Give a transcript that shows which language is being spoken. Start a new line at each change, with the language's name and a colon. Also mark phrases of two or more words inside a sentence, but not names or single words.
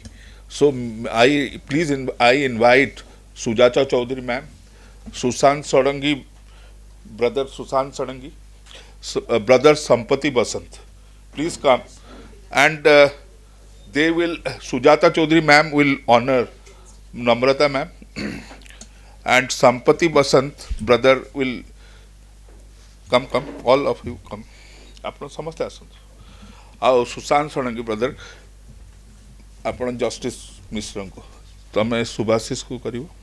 English: So I invite Sujata Chaudhary ma'am, Sushant Sarangi, brother Sushant Sarangi, brother Sampati Basant. Please come. And Sujata Chaudhary ma'am will honor Namrata ma'am, and Sampati Basant brother will come, all of you come.
Odia: ଆପଣ ସମସ୍ତେ ଆସନ୍ତୁ। ଆଉ ସୁଶାନ୍ତ ଷଡ଼ଙ୍ଗୀ ବ୍ରଦର, ଆପଣ ଜଷ୍ଟିସ୍ ମିଶ୍ରଙ୍କୁ, ତମେ ସୁଭାଶିଷକୁ କରିବ।